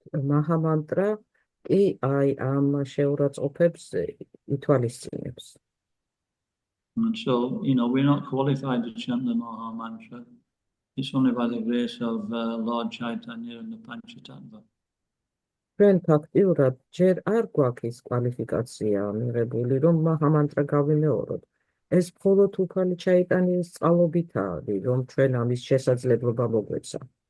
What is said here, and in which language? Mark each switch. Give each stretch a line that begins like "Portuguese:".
Georgian: მაჰამანტრა კი აი ამ შეურაცხყოფებს ითვალისწინებს.
English: And so, we're not qualified to chant the Maha Mantra. It's only by the grace of Lord Chaitanya and the Panchatattva.
Georgian: ჩვენ ფაქტიურად ჯერ არ გვაქვს ის კვალიფიკაცია მიღებული, რომ მაჰამანტრა გავიმეოროთ. ეს მხოლოდ უფალი ჩაიტანიის წყალობითაა, რომ ჩვენ ამის შესაძლებლობა მოგვეცა.